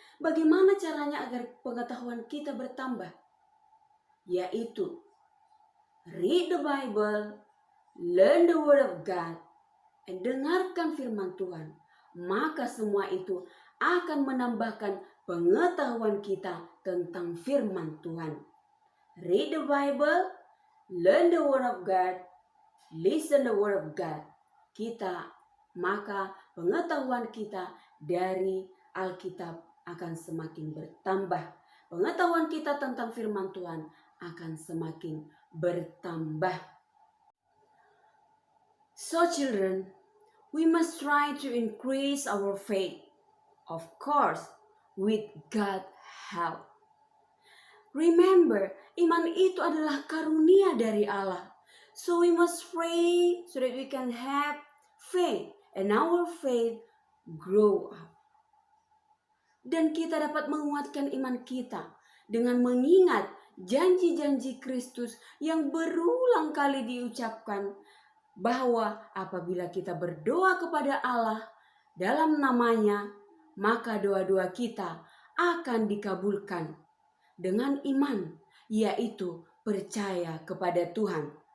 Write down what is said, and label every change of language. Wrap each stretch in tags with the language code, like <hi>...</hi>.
<id>Bagaimana caranya agar pengetahuan kita bertambah? Yaitu</id> <en>read the Bible, learn the word of God,</en> <id>dan dengarkan firman Tuhan. Maka semua itu akan menambahkan pengetahuan kita tentang firman Tuhan.</id> <en>Read the Bible, learn the word of God, listen the word of God.</en> <id>Maka pengetahuan kita dari Alkitab akan semakin bertambah. Pengetahuan kita tentang firman Tuhan akan semakin bertambah.</id> <en>So children, we must try to increase our faith, of course, with God's help. Remember,</en> <id>iman itu adalah karunia dari Allah.</id> <en>So we must pray so that we can have faith and our faith grow up.</en> <id>Dan kita dapat menguatkan iman kita dengan mengingat janji-janji Kristus yang berulang kali diucapkan, bahwa apabila kita berdoa kepada Allah dalam namanya, maka doa-doa kita akan dikabulkan dengan iman, yaitu percaya kepada Tuhan.</id>